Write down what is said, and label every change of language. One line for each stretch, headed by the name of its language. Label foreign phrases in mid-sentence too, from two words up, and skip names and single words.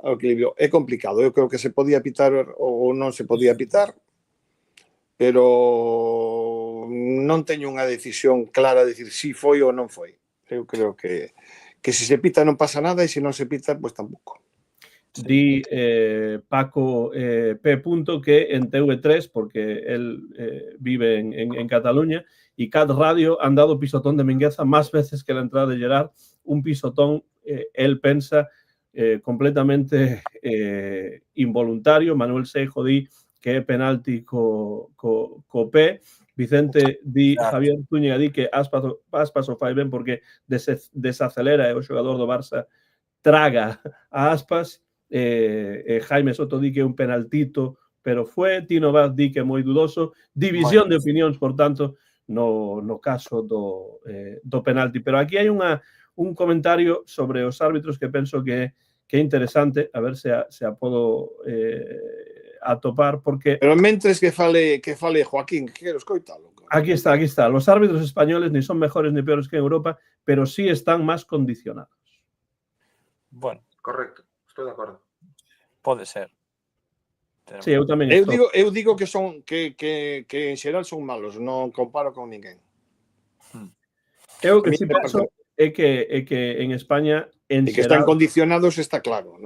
Galician: É complicado, eu creo que se podía pitar ou non se podía pitar, pero non teño unha decisión clara de decir si foi ou non foi. Eu creo que se se pita non pasa nada e se non se pita, pois tampouco. Di Paco P. que en TV3,
Spanish: porque él vive en Cataluña, y Cat Radio han dado pisotón de Mingueza más veces que la entrada de Gerard. Un pisotón, él pensa, completamente involuntario.
Galician: Manuel Seijo di que é penalti co P. Vicente di Javier Zúñiga di que Aspas o fai ben porque desacelera e o xogador do Barça traga a Aspas. Jaime Soto di que é un penaltito,
Spanish: pero fue.
Galician: Tino Vaz di que é moi dudoso. División de opinións, por tanto, no caso do penalti. Pero aquí hai un comentario sobre os árbitros que penso que é interesante, a ver se a podo atopar, porque... Pero mentres que fale Joaquín, que quero escoitalo. Aquí está.
Spanish: Los árbitros españoles ni son mejores ni peores que en Europa, pero sí están más condicionados. Bueno.
Galician: Correcto. Estou de acordo. Pode ser. Sí, eu tamén estou. Eu digo que en xeral son malos, non comparo con ninguén. Eu que si penso é que en España E que están condicionados está claro.